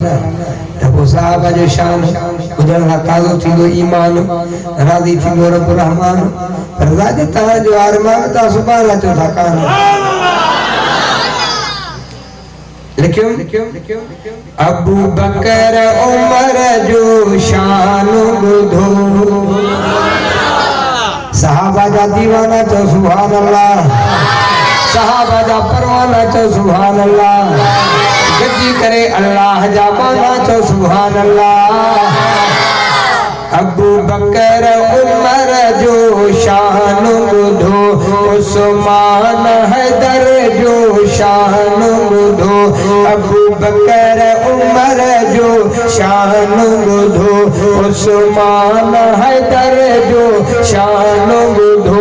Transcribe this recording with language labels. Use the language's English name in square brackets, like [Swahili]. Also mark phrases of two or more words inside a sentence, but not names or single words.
[Sindhi] तब साहब जो शान उधर ताज़ो थींदो ईमान राज़ी थींदो रब रहमान रज़ा जो तव्हां जो अरमान ता सुभान अचो था कान लिखियो अबू बकर उमर जो शान बुधो सहाबा जा दीवाना चो [Arabic] سبحان الله [Sindhi] सहाबा जा परवाना चो [Arabic] سبحان الله [Sindhi] गद्दी करे अल्लाह जा माना चो [Arabic] سبحان الله [Sindhi] अबू बकर उमर जो शान बुधो उस्मान हैदर जो शान बुधो अबू बकर उमर जो शान बुधो उस्मान हैदर जो शान बुधो